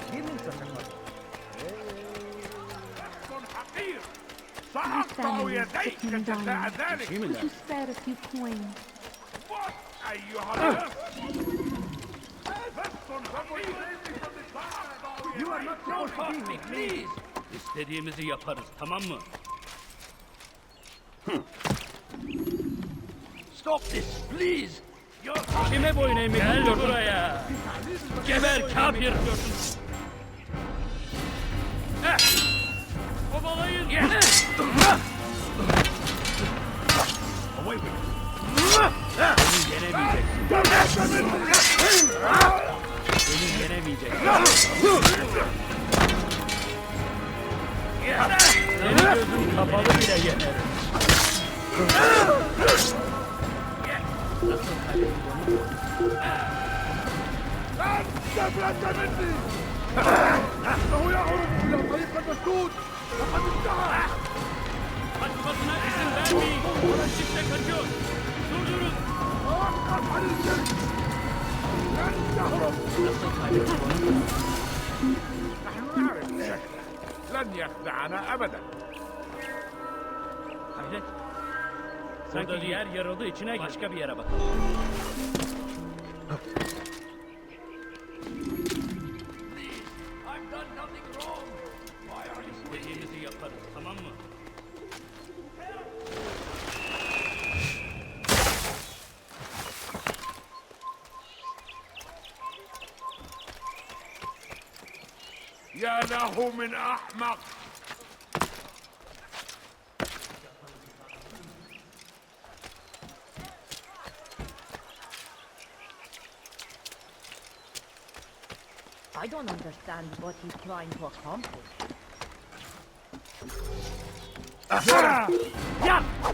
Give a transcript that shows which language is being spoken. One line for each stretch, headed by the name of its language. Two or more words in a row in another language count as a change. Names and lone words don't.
English: My family is sick and dying. Could you spare a few coins? You are not supposed to be, please.
Turkish: İstediğimizi yaparız, tamam mı?
English: stop this, please.
Turkish: Kime boyun eğmek istiyorsun? Gel buraya. Geber kafir. Kovalayın.
English: Away with it.
Turkish: Beni yenemeyeceksin. Beni yenemeyeceksin. Senin gözün kapalı bile yener.
Arabic: إنه يعرف إلى طريق المسدود لقد انتهى.
Turkish: Başkasına izin vermeyin. Çifte kaçıyor. Durdurun.
Arabic: توقف عن الجري. لن تهرب. نحن نعرف شكله. لن يخدعنا أبدا.
Turkish: Hayret. Sanki yer yarıldı, içine başka bir yere bakalım.
English: I've done nothing wrong. Why are you
Turkish: İstediğimizi yaparız, tamam mı?
Arabic: يا له من أحمق.
English: I don't understand what he's trying to accomplish.
Turkish: Yap!